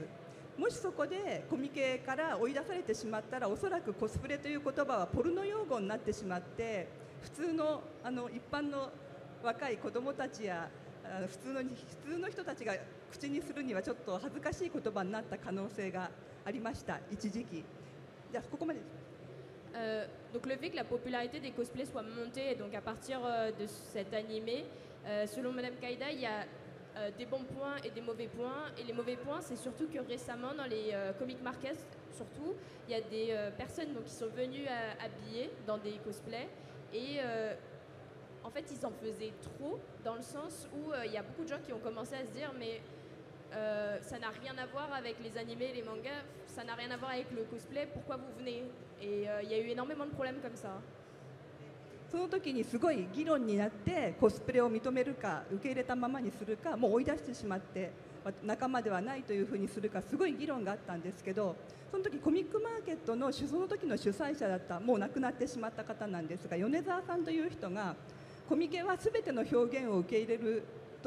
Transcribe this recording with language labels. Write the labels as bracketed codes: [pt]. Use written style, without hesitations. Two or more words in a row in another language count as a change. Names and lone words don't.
[ja] もしそこでコミケから追い出されてしまったら、おそらくコスプレという言葉はポルノ用語になってしまって、 普通の一般の若い子どもたちや普通の人たちが口にするにはちょっと恥ずかしい言葉になった可能性がありました、一時期。じゃあここまでです。 [fr] Donc le fait que la popularité des cosplays soit montée, donc à partir de cet animé, selon Madame Kaida, il y a des bons points et des mauvais points. Et les mauvais points, c'est surtout que récemment, dans les [en] comic markets, [fr] surtout, il y a des personnes donc, qui sont venues habillées dans des cosplays. Et en fait, ils en faisaient trop, dans le sens où il y a beaucoup de gens qui ont commencé à se dire, mais ça n'a rien à voir avec les animés, les mangas, ça n'a rien à voir avec le cosplay, pourquoi vous venez? Et il y a eu énormément de problèmes comme ça. [ja] その時にすごい議論になってコスプレを認めるか受け入れたままにするかもう追い出してしまって仲間ではないというふうにするかすごい議論があったんですけど、その時コミックマーケットのその時の主催者だったもう亡くなってしまった方なんですが、米沢さんという人がコミケは全ての表現を受け入れると